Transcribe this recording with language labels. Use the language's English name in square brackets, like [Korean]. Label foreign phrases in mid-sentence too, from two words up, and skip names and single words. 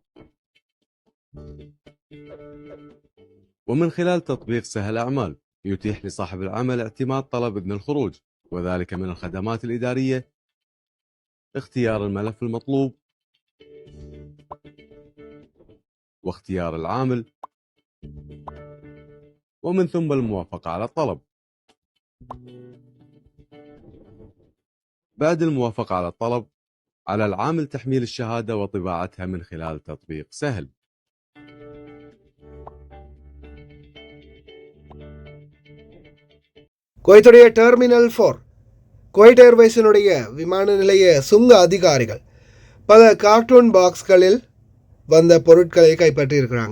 [Arabic] ومن خلال تطبيق سهل أعمال يتيح لصاحب العمل اعتماد طلب إذن الخروج، وذلك من الخدمات الإدارية، اختيار الملف المطلوب، واختيار العامل، ومن ثم الموافقة على الطلب. بعد الموافقة على الطلب على العامل تحميل الشهادة وطباعتها من خلال تطبيق سهل. [Tamil] குவைத்துடைய டெர்மினல் 4 குவைட் ஏர்வேஸினுடைய விமான நிலைய சுங்க அதிகாரிகள் பல [English] carton boxes [Tamil] வந்த பொருட்களை கைப்பற்றி இருக்கிறாங்க.